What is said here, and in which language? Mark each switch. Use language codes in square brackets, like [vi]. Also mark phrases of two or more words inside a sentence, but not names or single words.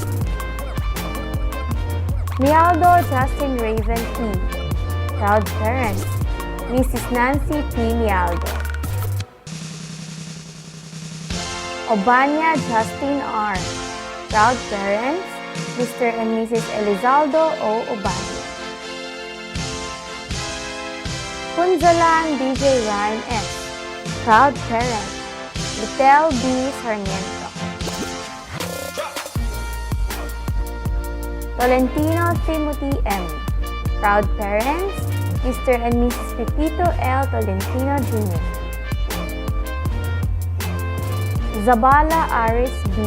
[en] Mialdo Justin Raven P. Proud parents, Mrs. Nancy P. Mialdo. Obanya Justin R. Proud parents, Mr. and Mrs. Elizaldo O. Obanya. Punzalan DJ Ryan S. Proud parents, Litel B. Sarmiento. Tolentino Timothy M. Proud parents, Mr. and Mrs. Pepito L. Tolentino Jr. Zabala Aris B.